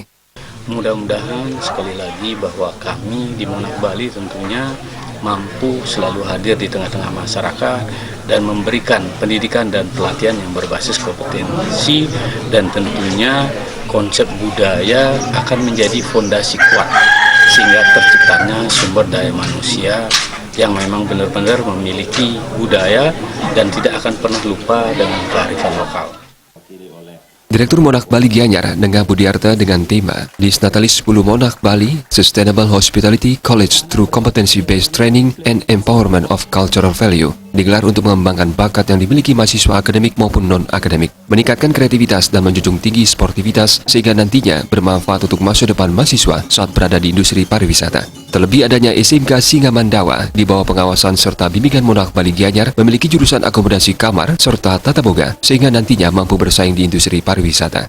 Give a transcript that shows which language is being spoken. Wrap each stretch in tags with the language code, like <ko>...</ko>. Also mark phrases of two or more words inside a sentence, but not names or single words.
<id>Mudah-mudahan sekali lagi bahwa kami di Monarch Bali tentunya mampu selalu hadir di tengah-tengah masyarakat dan memberikan pendidikan dan pelatihan yang berbasis kompetensi, dan tentunya konsep budaya akan menjadi fondasi kuat sehingga terciptanya sumber daya manusia yang memang benar-benar memiliki budaya dan tidak akan pernah lupa dengan kearifan lokal. Direktur Monarch Bali Gianyar, Nengah Budiarta, dengan tema Dies Natalis 10 Monarch Bali</id> <en>Sustainable Hospitality College Through Competency-Based Training and Empowerment of Cultural Value</en> <id>digelar untuk mengembangkan bakat yang dimiliki mahasiswa akademik maupun non-akademik, meningkatkan kreativitas dan menjunjung tinggi sportivitas sehingga nantinya bermanfaat untuk masa depan mahasiswa saat berada di industri pariwisata. Terlebih adanya SMK Singamandawa di bawah pengawasan serta bimbingan Monarch Bali Gianyar memiliki jurusan akomodasi kamar serta tata boga sehingga nantinya mampu bersaing di industri pariwisata.</id>